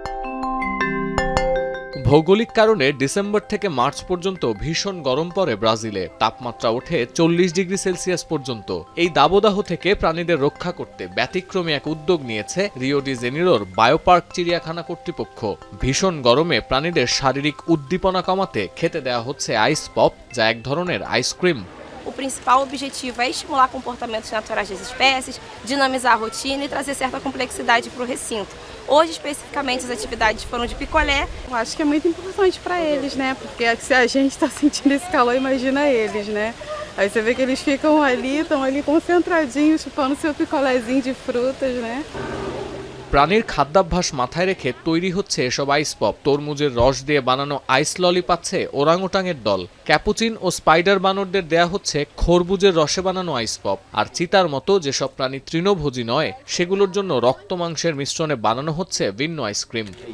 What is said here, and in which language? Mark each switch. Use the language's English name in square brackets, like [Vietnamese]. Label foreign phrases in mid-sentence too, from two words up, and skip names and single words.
[Bangla] ভৌগোলিক কারণে ডিসেম্বর থেকে মার্চ পর্যন্ত ভীষণ গরম পড়ে ব্রাজিলে, তাপমাত্রা ওঠে 40 ডিগ্রি সেলসিয়াস পর্যন্ত। এই দাবদাহ থেকে প্রাণীদের রক্ষা করতে ব্যতিক্রমী এক উদ্যোগ নিয়েছে রিও ডি জেনিরোর বায়োপার্ক চিড়িয়াখানা কর্তৃপক্ষ। ভীষণ গরমে প্রাণীদের শারীরিক উদ্দীপনা কমাতে খেতে দেওয়া হচ্ছে [English] ice pop, [Bangla] যা এক ধরনের আইসক্রিম। [Portuguese] O principal objetivo é estimular comportamentos naturais das espécies, dinamizar a rotina e trazer certa complexidade para o recinto. Hoje, especificamente, as atividades foram de picolé. Eu acho que é muito importante para eles, né? Porque se a gente está sentindo esse calor, imagina eles, né? Aí você vê que eles estão ali concentradinhos, chupando seu picolézinho de frutas, né? [Bangla] প্রাণীর খাদ্যাভ্যাস মাথায় রেখে তৈরি হচ্ছে এসব আইস পপ। তরমুজের রস দিয়ে বানানো [English] ice lolly [Bangla] পাচ্ছে ওরাংওটাংয়ের দল। ক্যাপুচিন ও স্পাইডার বানরদের দেয়া হচ্ছে খরবুজের রসে বানানো [English] ice pop. [Bangla] আর চিতার মতো যেসব প্রাণী তৃণভোজী নয়, সেগুলোর জন্য রক্ত মাংসের মিশ্রণে বানানো হচ্ছে ভিন্ন আইসক্রিম।